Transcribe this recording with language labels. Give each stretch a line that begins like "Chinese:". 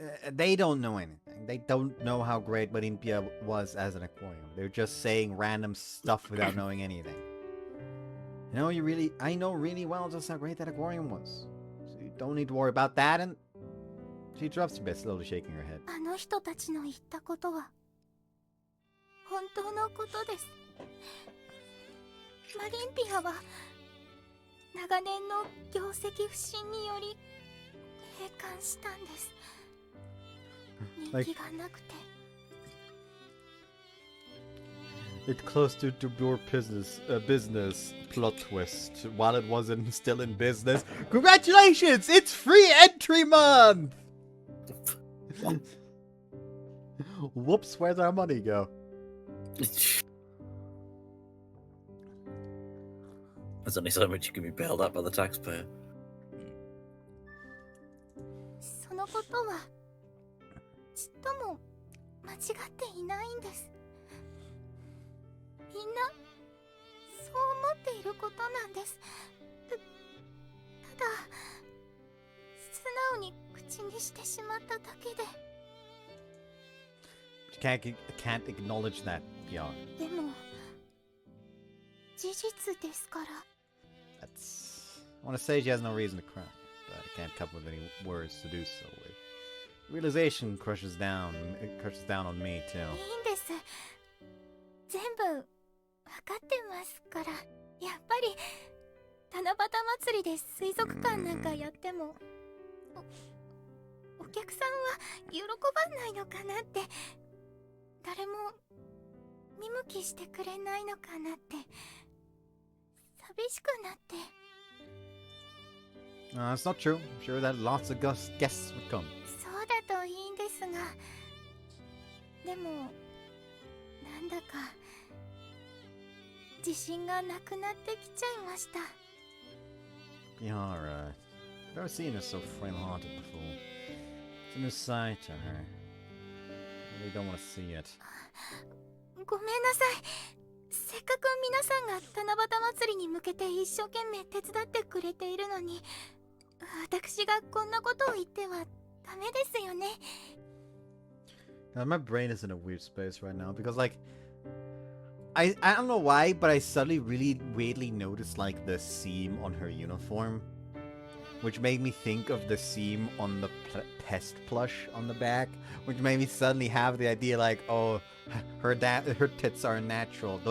English: They don't know anything. They don't know how great Olympia was as an aquarium. They're just saying random stuff without knowing anything. I know really well just how great that aquarium was. So you don't need to worry about that. And she drops a bit, slowly shaking her head.
Japanese: あの人たちの言ったことは本当のことです。マリンピアは長年の業績不振により閉館したんです。人気がなくて。
English: It closed due to pure business plot twist while it wasn't still in business. Congratulations! It's free entry month! Whoops, where'd our money go? There's only so much you can be bailed out by the taxpayer.
Japanese: そのことはちっとも間違っていないんです。みんなそう思っていることなんです。ただ素直に口にしてしまっただけで。
English: Can't acknowledge that, PR.
Japanese: でも事実ですから。
English: That's... I want to say she has no reason to cry, but I can't come up with any words to do so with. Realization crushes down on me too.
Japanese: いいんです。全部わかってますから。やっぱり七夕祭りで水族館なんかやってもお客さんは喜ばないのかなって、誰も見向きしてくれないのかなって寂しくなって。
English: It's not true. I'm sure that lots of guests would come.
Japanese: そうだといいんですが、でもなんだか自信がなくなってきちゃいました。
English: Yeah, alright. I've never seen her so frail-hearted before. It's a new side to her. I really don't want to see it.
Japanese: ごめんなさい。せっかく皆さんが七夕祭りに向けて一生懸命手伝ってくれているのに、私がこんなことを言ってはダメですよね。
English: Now, my brain is in a weird space right now because, like, I don't know why, but I suddenly really weirdly noticed, like, the seam on her uniform, which made me think of the seam on the pest plush on the back, which made me suddenly have the idea, like, oh, her tits are natural.